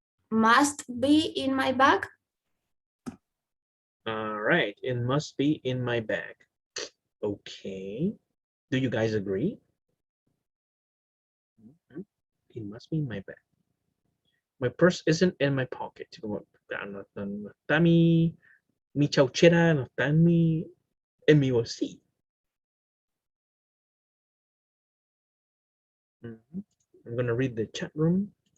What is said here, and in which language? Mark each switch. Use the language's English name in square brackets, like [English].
[English] must be in my bag. All right, it must be in my bag. Okay. Do you guys agree? It must be in my bag. My purse isn't in my pocket. [Spanish] Como, no está mi chauchera, no está en mi bolsillo. [English] I'm going to read the chat room.